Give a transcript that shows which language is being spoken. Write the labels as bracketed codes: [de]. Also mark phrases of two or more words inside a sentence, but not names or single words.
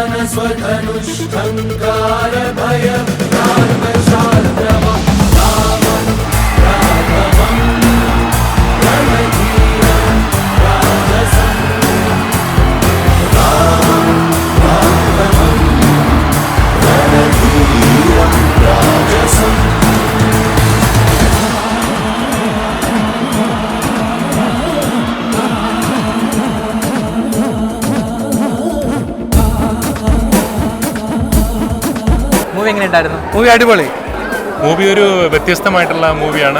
[sa] स्वधनुष्ठङ्कार भयं नागशार्दवं रामं राघवं रणधीरं राजसं रामं राघवं रणधीरं राजसं [ml] മൂവി എങ്ങനെയുണ്ടായിരുന്നു? മൂവി അടിപൊളി. മൂവി ഒരു വ്യത്യസ്തമായിട്ടുള്ള മൂവിയാണ്.